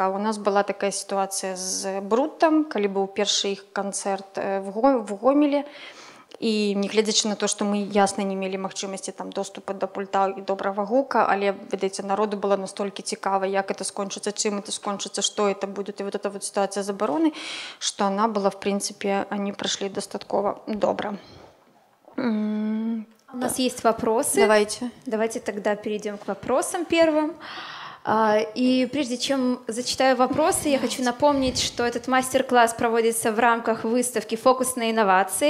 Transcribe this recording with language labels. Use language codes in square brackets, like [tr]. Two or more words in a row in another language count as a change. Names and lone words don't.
[be] У нас была такая сітуацыя з Брутам, калі быў першы іх канцэрт в Гомелі. І нягледзячы на то, што мы ясна не мелі магчымасці там доступу да пульта і добрага гука, але ведаеце, народу было настолькі цікава, як это скончыцца, чым это скончыцца, што [ru] это будет, і вот эта вот ситуация [be] забароны, што она была, [ru] в принципе, они прошли [be] достаткова добра. [ru] У нас есть вопросы. Давайте тогда перейдем к вопросам первым. И прежде чем зачитаю вопросы, я хочу напомнить, что этот мастер-класс проводится в рамках выставки «Фокус на инновации».